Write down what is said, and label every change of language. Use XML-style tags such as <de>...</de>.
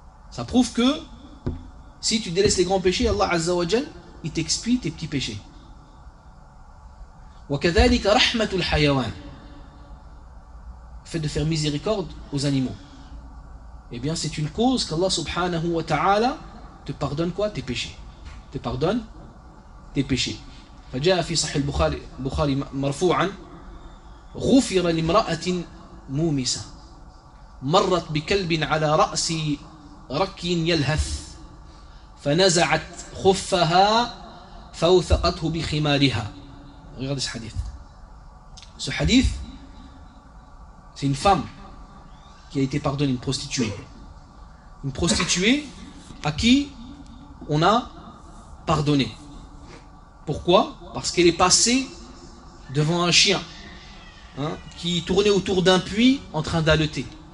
<fr>Ça prouve que si tu délaisses les grands péchés, Allah</fr> <ar>Azza wa Jal,</ar> <fr>il t'expie tes petits péchés.</fr> <ar>وكذلك رحمة الحيوان.</ar> <fr>Le fait de faire miséricorde aux animaux. Eh bien, c'est une cause qu'Allah</fr> <ar>subhanahu wa ta'ala</ar> <fr>te pardonne quoi? Tes péchés. Te pardonne tes péchés.</fr> <ar>فجاء في صحيح البخاري مرفوعا غفر لامرأة مومسة مرت بكلب على رأس ركي يلهث فنزعت خفها فوثقته بخمارها.</ar> <fr>Regardez ce hadith. Ce hadith, c'est une femme qui a été pardonnée, une prostituée. Une prostituée à qui on a pardonné. Pourquoi? Parce qu'elle est passée devant un chien, hein, qui tournait autour d'un puits en train d'haleter.</fr>